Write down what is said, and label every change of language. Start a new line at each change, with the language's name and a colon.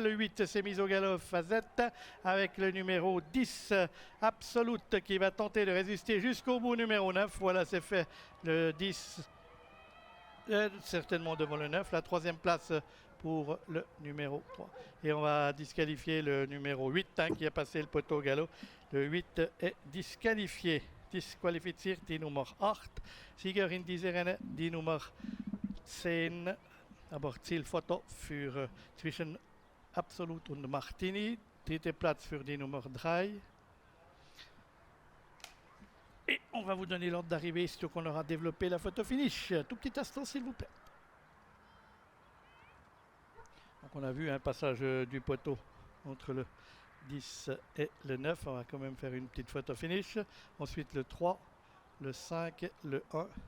French: Le 8 s'est mis au galop Fazette avec le numéro 10 Absolute qui va tenter de résister jusqu'au bout. Numéro 9, voilà, c'est fait. Le 10 certainement devant le 9, la troisième place pour le numéro 3. Et on va disqualifier le numéro 8 qui a passé le poteau au galop. Le 8 est disqualifié.
German: Disqualifiziert die Nummer 8. Siegerin dieser Rennen, die Nummer 10. Aber Zielfoto für zwischen Absolut und Martini. Dritte Platz für die Nummer 3.
French: Et on va vous donner l'ordre d'arrivée, surtout qu'on aura développé la photo finish. Tout petit instant, s'il vous plaît. Donc on a vu un passage du poteau entre le 10 et le 9. On va quand même faire une petite photo finish. Ensuite le 3, le 5, le 1.